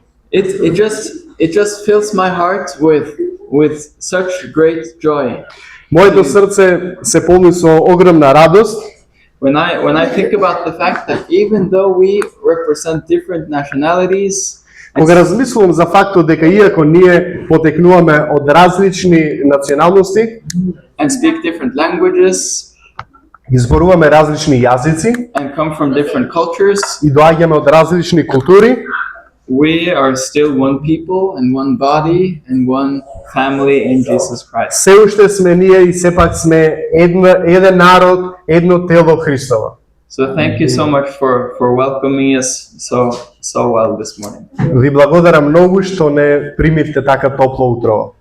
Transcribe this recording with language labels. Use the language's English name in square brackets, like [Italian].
[English] It just fills my heart with such great joy. [Macedonian] Моето срце се полни со огромна радост [English] When I think about the fact that even though we represent different nationalities [Macedonian] кога размислувам за фактот дека иако ние потекнуваме од различни националности, [English] and speak different languages [Macedonian] изборуваме различни јазици [English] and come from different cultures, [Macedonian] и доаѓаме од различни култури, [English] we are still one people and one body and one family in Jesus Christ. [Macedonian] се уште сме ние и сепак сме еден народ, едно тело Христово. [English] So thank you so much for welcoming us so well this morning. [Macedonian] Ви благодарам многу што не примивте така топло утро.